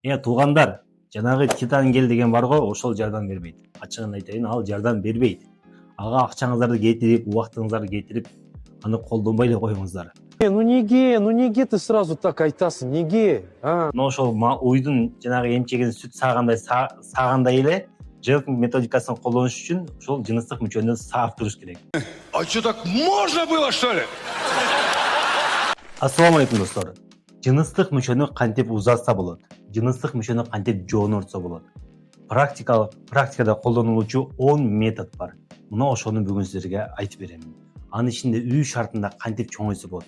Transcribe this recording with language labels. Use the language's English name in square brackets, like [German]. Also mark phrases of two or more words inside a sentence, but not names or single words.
[Kyrgyz] Туугандар, жанагы Титан гель деген бар го, ошол жардам бербейт. Ачыгын айтайын, ал жардам бербейт. Ага акчаңыздарды кетирип, убактыңыздарды кетирип, аны колдонбой эле коюңуздар. [Russian] Ну неге ты сразу так [Kyrgyz] айтасың, неге? Мына ошол уйдун жанагы эмчегин сүт саагандай эле Желтинг методикасын колдонуш үчүн ошол жыныстык мүчөнү саап туруш керек. [Russian] А что, так можно было, что ли? [Kyrgyz] Ассаламу алейкум достор. Жыныстык мүчөнү кантип узатса болот? Жыныстык мүчөнү кантип жоонортсо болот? Практикада колдонулуучу 10 метод бар. Мына ошону бүгүн силерге айтып берем. Анын ичинде үй шартында кантип чоңойсо болот?